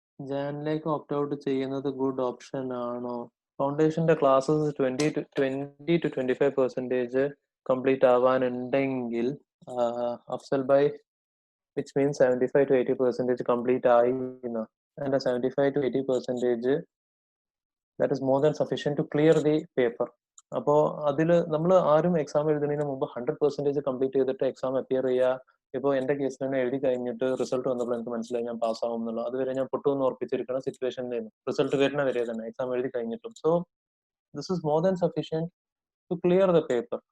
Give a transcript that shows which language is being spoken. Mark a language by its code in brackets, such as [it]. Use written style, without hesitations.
[ml] ജാനിലേക്ക് opt out ചെയ്യുന്നത് good option ആണോ? ഫൗണ്ടേഷന്റെ classes 20 to 25% complete ആവാനുണ്ടെങ്കിൽ Afsal by which means 75 to 80% complete ആയി. [en] And 75 to 80% that is more than sufficient to clear the paper. [ml] അപ്പോ അതിൽ നമ്മൾ ആരും എക്സാം എഴുതുന്നതിന് മുമ്പ് 100% കംപ്ലീറ്റ് ചെയ്തിട്ട് എക്സാം അപ്പിയർ ചെയ്യുക. ഇപ്പോൾ എന്റെ കേസിൽ തന്നെ എഴുതി കഴിഞ്ഞിട്ട് റിസൾട്ട് വന്നപ്പോൾ എനിക്ക് മനസ്സിലായി ഞാൻ പാസ്സാവും എന്നുള്ളത്. അതുവരെ ഞാൻ പൊട്ടുമെന്ന് ഉറപ്പിച്ചിരിക്കുന്ന സിറ്റുവേഷനിലായിരുന്നു റിസൾട്ട് വരുന്ന വരെ തന്നെ, എക്സാം എഴുതി കഴിഞ്ഞിട്ടും. [en] So this is more than sufficient to clear the paper.